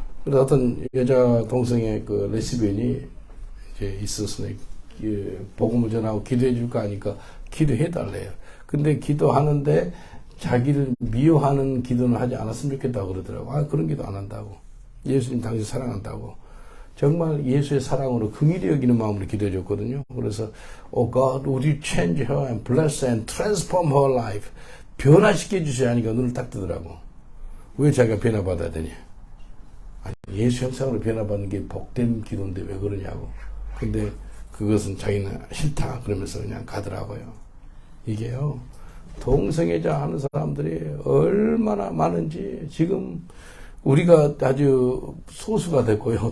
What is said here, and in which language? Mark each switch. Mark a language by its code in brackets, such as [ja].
[ko] 그래서 어떤 여자 동생의 그 레스비언이 이제 있어서 복음을 전하고 기도해 줄까 하니까 기도해 달래요. 근데 기도하는데 자기를 미워하는 기도는 하지 않았으면 좋겠다고 그러더라고. 그런 기도 안 한다고. 예수님 당신 사랑한다고. 정말 예수의 사랑으로 긍휼히 여기는 마음으로 기도해 줬거든요. [en] 그래서 Oh God, would you change her and bless her and transform her life. [ko] 변화시켜 주셔야 하니까 눈을 딱 뜨더라고. 왜 자기가 변화받아야 되냐. 아니, 예수 형상으로 변화받는 게 복된 기도인데 왜 그러냐고. 근데 그것은 자기는 싫다 그러면서 그냥 가더라고요. 이게요, 동성애자 하는 사람들이 얼마나 많은지 지금 우리가 아주 소수가 됐고요.